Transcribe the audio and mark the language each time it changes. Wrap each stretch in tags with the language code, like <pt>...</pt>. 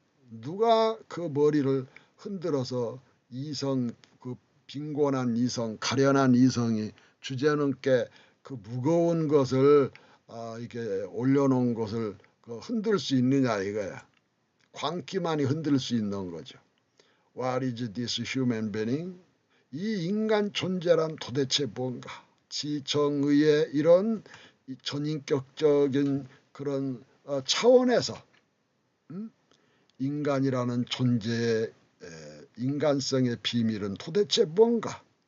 <ko>누가 그 머리를 흔들어서 이성, 그 빈곤한 이성, 가련한 이성이 주제넘게 그 무거운 것을 이렇게 올려놓은 것을 흔들 수 있느냐 이거야. 광기만이 흔들 수 있는 거죠.</ko> <en>What is this human being?</en> <ko>이 인간 존재란 도대체 뭔가? 지정의의 이런 전인격적인 그런 차원에서 인간이라는 존재의 인간성의 비밀은 도대체 뭔가?</ko>